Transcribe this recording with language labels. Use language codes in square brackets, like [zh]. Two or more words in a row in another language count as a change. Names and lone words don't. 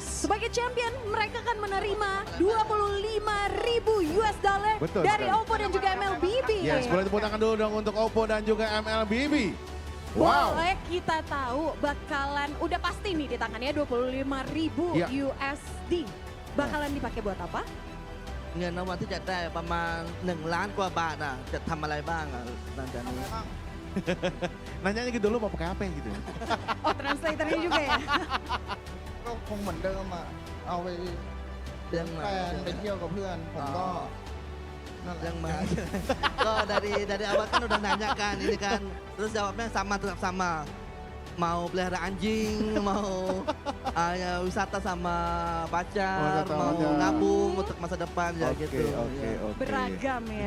[id] Sebagai champion mereka akan menerima 25.000 US dollar Betul dari sekali. OPPO dan juga MLBB. Yes, boleh tepuk tangan dulu dong untuk OPPO dan juga MLBB. Wow. Boleh kita tahu bakalan udah pasti nih di tangannya 25.000 Ya. USD. Bakalan dipakai buat apa? [th] เงินรางวัลที่จะได้ประมาณ1 ล้านกว่าบาทอ่ะจะทำอะไรบ้างอ่ะหลังจากนี้ [id] Nanyanya gitu dulu mau pakai apa gitu. Oh, translatornya juga ya. [th] ก็คงเหมือนเดิมอ่ะ เอาไปเลี้ยงแฟนไปเที่ยวกับเพื่อน ผมก็นั่นแหละ [id] yang mana ก็ dari awal kan udah nanya kan ini kan terus jawabnya sama tetap sama mau pelihara anjing mau ya wisata sama pacar mau nabung untuk masa depan ya gitu ya. Beragam ya.